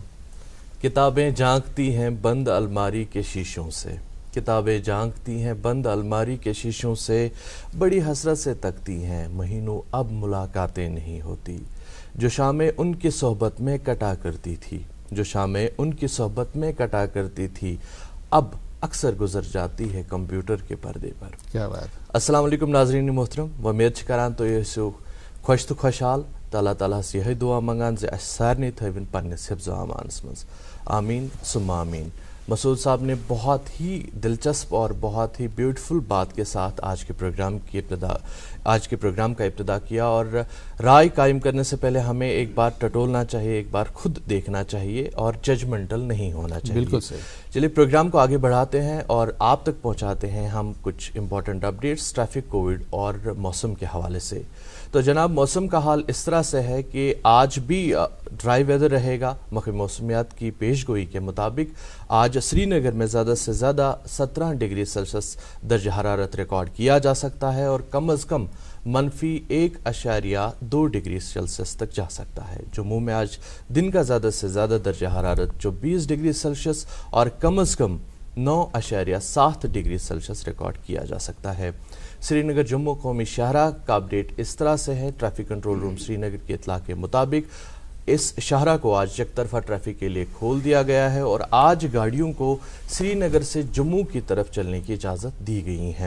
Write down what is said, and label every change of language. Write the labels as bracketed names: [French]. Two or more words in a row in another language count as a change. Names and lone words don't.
[Urdu] کتابیں جھانکتی ہیں بند الماری کے شیشوں سے، کتابیں جھانکتی ہیں بند الماری کے شیشوں سے، بڑی حسرت سے تکتی ہیں مہینوں اب ملاقاتیں نہیں ہوتی۔ جو شامیں ان کی صحبت میں کٹا کرتی تھی، جو شامیں ان کی صحبت میں کٹا کرتی تھی، اب اکثر گزر جاتی ہے کمپیوٹر کے پردے پر۔ کیا بات۔ [Arabic] السلام علیکم [Urdu] ناظرین محترم، [Kashmiri] ومید کران تو یہ سو خوش تو خوشحال تعالیٰ تعالیٰ ہس یہ دعا منگان زِ اَسہِ سارنٕے تھٲوِن پنٛنِس حفظ و امانس منٛز آمین ثم آمین. [Urdu] مسعود صاحب نے بہت ہی دلچسپ اور بہت ہی بیوٹیفل بات کے ساتھ آج کے پروگرام کا ابتدا کیا، اور رائے قائم کرنے سے پہلے ہمیں ایک بار ٹٹولنا چاہیے، ایک بار خود دیکھنا چاہیے اور ججمنٹل نہیں ہونا چاہیے. بالکل صحیح. چلیے پروگرام کو آگے بڑھاتے ہیں اور آپ تک پہنچاتے ہیں ہم کچھ [English] important updates [Urdu] ٹریفک، کووڈ اور موسم کے حوالے سے. تو جناب موسم کا حال اس طرح سے ہے کہ آج بھی [English] dry weather [Urdu] رہے گا. مخی موسمیات کی پیش گوئی کے مطابق آج سری نگر میں زیادہ سے زیادہ 17 [English] degree Celsius [Urdu] درجہ حرارت ریکارڈ کیا جا سکتا ہے اور کم از کم -1.2 [English] degree Celsius [Urdu] تک جا سکتا ہے. جموں میں آج دن کا زیادہ سے زیادہ درجہ حرارت 24 [English] degree Celsius [Urdu] اور کم از کم 9.7 [English] degree Celsius [Urdu] ریکارڈ کیا جا سکتا ہے. سری نگر جموں قومی شاہراہ کا اپڈیٹ اس طرح سے ہے. [English] traffic control room [Urdu] سری نگر کی اطلاع کے مطابق اس شاہراہ کو آج یک طرفہ ٹریفک کے لیے کھول دیا گیا ہے اور آج گاڑیوں کو سری نگر سے جموں کی طرف چلنے کی اجازت دی گئی ہے.